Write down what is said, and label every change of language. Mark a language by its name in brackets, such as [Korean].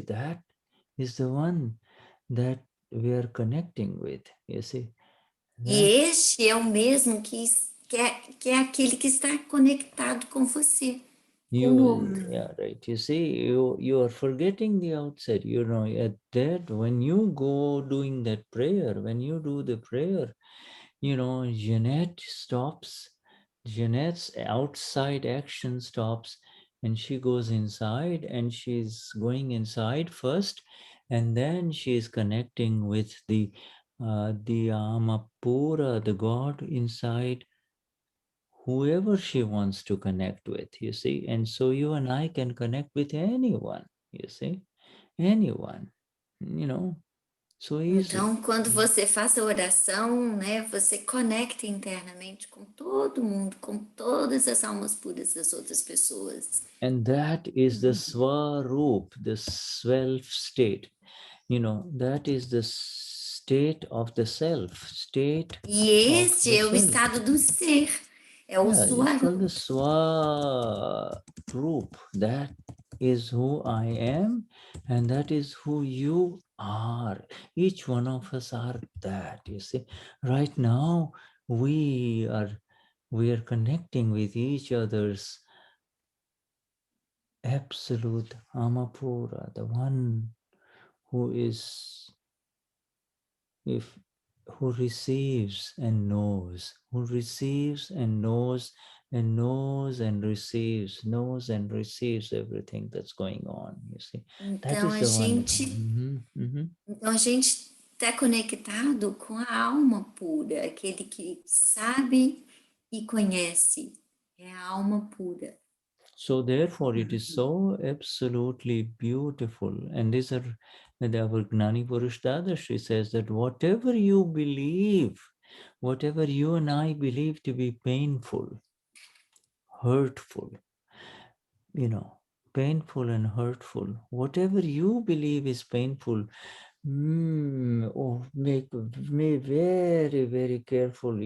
[English] That is the one that we are connecting with, you see. [Portuguese] E este é o mesmo que que é aquele que está conectado com você, com o [English] You, [Portuguese] outro. [English] yeah, right. You see, you are forgetting the outside. You know, at that, when you go doing that prayer, when you do the prayer, you know, Jeanette stops. Jeanette's outside action stops, and she goes inside, and she's going inside first, and then she's connecting with the Amapura, the God inside, whoever she wants to connect with, you see. And so you and I can connect with anyone, you see, anyone, you know, so easy. [Portuguese] Então, quando você faz a oração, né, você conecta internamente com todo mundo, com todas as almas puras das outras pessoas. [English] And that is the Swaroop, the self state, you know, that is the state of the self, state [Portuguese] E esse é o estado do ser, é o [English] yeah, it's called the Swaroop. Swaroop. That is who I am, and that is who you are. Each one of us are that, you see. Right now, we are connecting with each other's absolute Amapura, the one who is, if who receives and knows, who receives and knows and knows and receives everything that's going on, you see. That [Portuguese] Então [English] is a the one. [Portuguese] gente, então a gente está conectado com a alma pura, aquele que sabe e conhece, é a alma pura. [English] So therefore it is so absolutely beautiful. And these are, our Gnani Purush Dadashri says that whatever you believe, whatever you and I believe to be painful, hurtful, you know, painful and hurtful, whatever you believe is painful, make very, very careful.